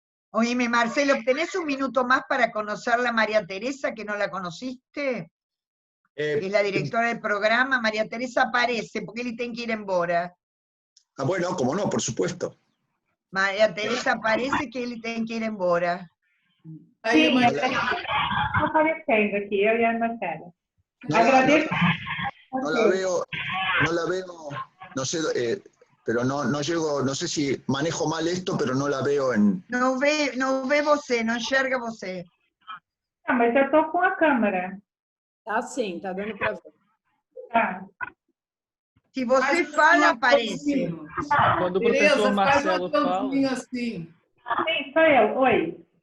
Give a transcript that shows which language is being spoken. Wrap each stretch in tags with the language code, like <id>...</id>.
<es>Oíme, Marcelo, ¿tenés un minuto más para conocer a María Teresa, que no la conociste? Es la directora del programa. María Teresa aparece, porque él tiene que</es> <pt>ir embora.</pt> <es>Bueno, como no, por supuesto.</es> <pt>María Teresa aparece que ele tem que ir embora. Sim, está aparecendo aqui, eu e a Marcela. Agradeço.</pt> <es>No la veo, no sé, pero no llego, no sé si manejo mal esto, pero no la veo en...</es> <pt>Não vê você, não enxerga você. Mas eu estou com a câmera. Tá sim, tá dando para ver. Tá. Se você fala, aparece. Quando o professor Marcelo fala... Assim. Sim, sou eu. Oi.</pt>